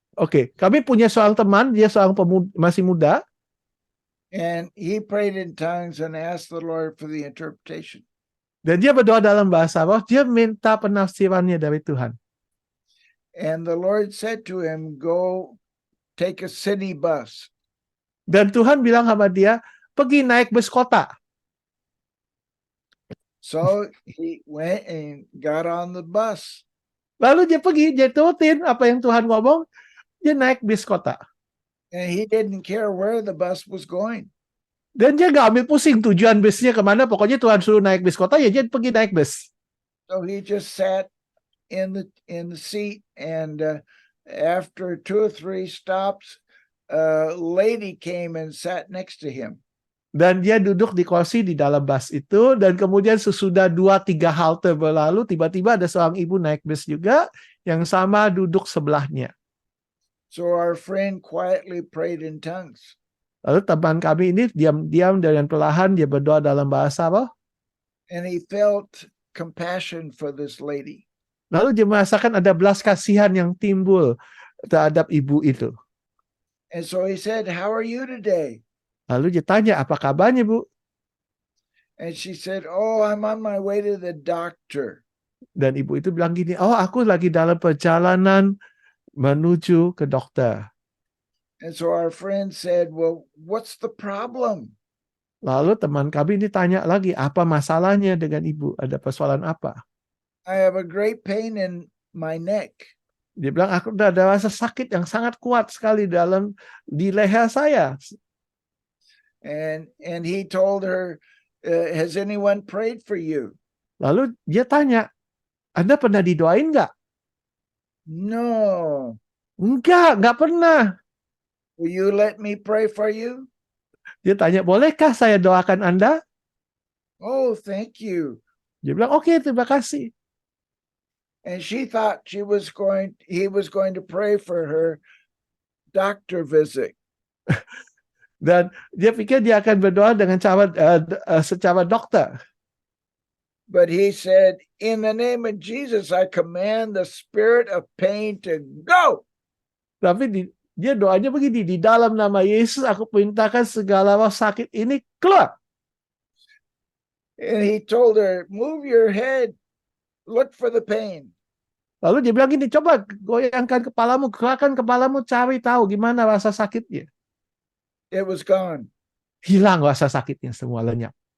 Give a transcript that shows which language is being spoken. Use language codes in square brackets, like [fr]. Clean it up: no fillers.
[id] Oke, kami punya seorang teman, dia seorang masih muda, [en] and he prayed in tongues and asked the Lord for the interpretation. [id] dan dia berdoa dalam bahasa roh, dia minta penafsirannya dari Tuhan. [en] And the Lord said to him, "Go take a city bus." [id] Dan Tuhan bilang sama dia, pergi naik bus kota. [en] So he went and got on the bus. [id] Lalu dia pergi, dia turutin apa yang Tuhan ngomong, dia naik bis kota. [en] And he didn't care where the bus was going. [id] Dan dia nggak ambil pusing tujuan bisnya kemana, pokoknya Tuhan suruh naik bis kota, ya dia pergi naik bis. [en] So he just sat in the seat, and after 2 or 3 stops, a lady came and sat next to him. [id] Dan dia duduk di kursi di dalam bus itu, dan kemudian sesudah 2-3 halte berlalu, tiba-tiba ada seorang ibu naik bis juga, yang sama duduk sebelahnya. [en] So our friend quietly prayed in tongues. [id] Lalu teman kami ini diam-diam dan perlahan dia berdoa dalam bahasa roh. [en] And he felt compassion for this lady. [id] Lalu dia merasakan ada belas kasihan yang timbul terhadap ibu itu. [en] And so he said, "How are you today?" [id] Lalu dia tanya, apa kabarnya, Bu? [en] And she said, "Oh, I'm on my way to the doctor." [id] Dan ibu itu bilang gini, oh aku lagi dalam perjalanan menuju ke dokter. [en] And so our friend said, "Well, what's the problem?" [id] Lalu teman kami ini tanya lagi, apa masalahnya dengan ibu? Ada persoalan apa? [en] "I have a great pain in my neck." [id] Dia bilang, aku udah ada rasa sakit yang sangat kuat sekali di leher saya. [en] And he told her, has anyone prayed for you? [id] Lalu dia tanya, Anda pernah didoain nggak? [en] No. [id] Nggak pernah. [en] Will you let me pray for you? [id] Dia tanya, bolehkah saya doakan Anda? [en] Oh, thank you. [id] Dia bilang, oke, terima kasih. [en] And she thought he was going to pray for her doctor visit. [id] Dan dia pikir dia akan berdoa dengan cara secara dokter. [en] But he said, in the name of Jesus, I command the spirit of pain to go. [id] Tapi dia doanya begini, di dalam nama Yesus aku perintahkan segala roh sakit ini keluar. [en] And he told her, move your head, look for the pain. [id] Lalu dia bilang gini, coba goyangkan kepalamu, gerakkan kepalamu, cari tahu gimana rasa sakitnya. [en] It was gone. [id] Hilang rasa sakitnya semua lenyap.